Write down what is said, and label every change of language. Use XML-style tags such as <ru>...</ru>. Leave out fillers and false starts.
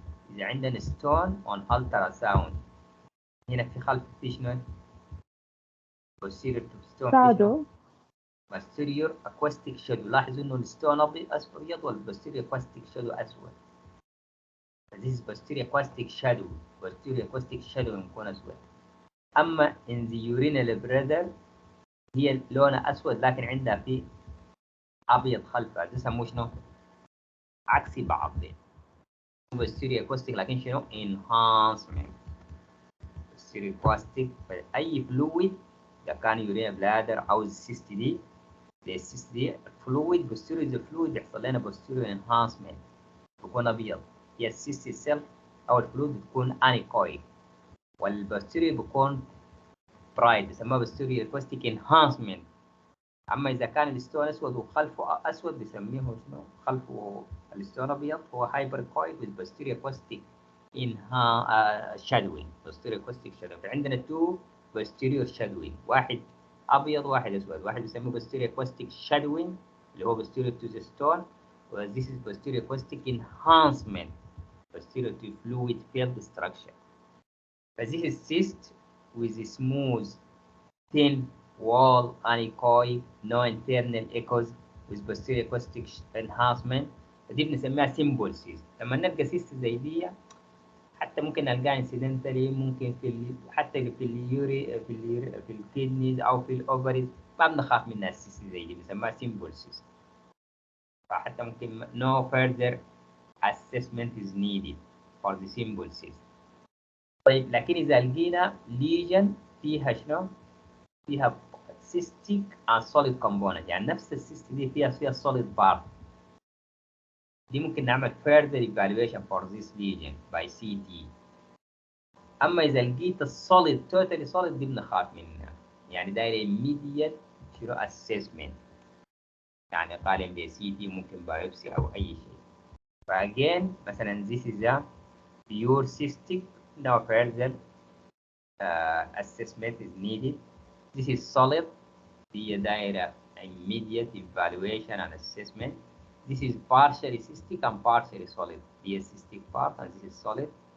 <ar>إذا عندنا ستون on ultrasound هنا في خلف في شنو؟</ar> <en>posterior to stone</en> <ar>في شنو؟</ar> <en>posterior acoustic shadow.</en> <ar>لاحظوا إنه الستون أبيض والposterior acoustic shadow أسود.</ar> <en>This is posterior acoustic shadow. posterior acoustic shadow</en> <ar>يكون أسود. أما in the urinary bladder هي لونها أسود لكن عندها في أبيض خلفها، ده يسموه شنو؟ عكسي بعض دي.</ar> <en>posterior acoustic</en> <ar>لكن شنو؟</ar> <en>enhancement.</en> <ar>posterior acoustic فأي فلويد إذا كان يورينا بلادر أو السيست دي السيست دي فلويد posterior فلويد بيحصل لنا posterior enhancement بيكون أبيض. هي السيست السيل أو الفلويد بتكون انيكويد والبوستيريور بيكون برايت بيسموها</ar> <en>posterior acoustic enhancement.</en> <ar>اما اذا كان الستون اسود وخلفه اسود بيسميه شنو؟ خلفه الستون ابيض هو هايبركويد بالبوستيريور اكوستيك انها شادوينج.</ar> <en>Posterior acoustic shadowing. عندنا two posterior shadowing,</en> <ar>واحد ابيض واحد اسود. واحد بيسموه</ar> <en>Posterior acoustic shadowing اللي هو posterior to the stone، و this is posterior acoustic enhancement posterior to fluid field structure. This is cyst with a smooth thin wall anechoic no internal echoes with posterior acoustic enhancement.</en> <ar>فدي بنسميها simple cyst. لما نلقى cyst زي دي حتى ممكن نلقاها انسيدنتالي، ممكن حتى في في الكيدنيز او في الاوفريز ما بنخاف منها. السيست زي دي بنسميها simple cyst. فحتى ممكن</ar> <en>no further assessment is needed for the simple cyst.</en> <ar>طيب لكن اذا لقينا lesion فيها شنو؟ فيها</ar> <en>cystic and solid component،</en> <ar>يعني نفس السيست دي فيها solid part، دي ممكن نعمل</ar> <en>further evaluation for this lesion by CT.</en> <ar>اما اذا لقيت السوليد توتالي solid دي بنخاف منها، يعني داير immediate شنو assessment، يعني قارن ب CT ممكن بايوبسي او اي شيء. فاجين مثلا</ar> <en>this is a pure cystic no further assessment is needed. This is solid</en> <ar>هي دايرة</ar> <en>immediate evaluation and assessment. This is partially cystic and partially solid. هي cystic part and this is solid.</en>